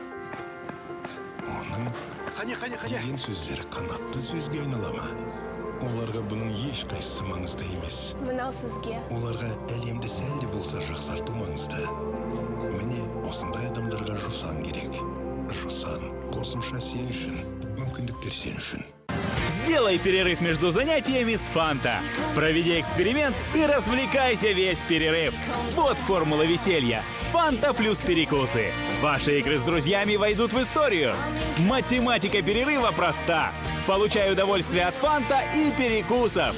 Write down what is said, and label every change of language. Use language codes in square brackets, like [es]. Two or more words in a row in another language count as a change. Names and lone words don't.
[kk] Оның деген сөздері қанатты сөзге айнала ма? Оларға бұның ешқайсысы маңызды емес. Мынау сізге. Оларға әлемді сәлде болса жақсарту маңызды. Міне, осындай адамдарға жусан керек. Жусан қосымша сен үшін, мүмкіндіктер сен үшін. [ru] Сделай перерыв между занятиями с Фанта. Проведи эксперимент и развлекайся весь перерыв. Вот формула веселья. Фанта плюс перекусы. Ваши игры с друзьями войдут в историю. Математика перерыва проста. Получай удовольствие от Фанта и перекусов.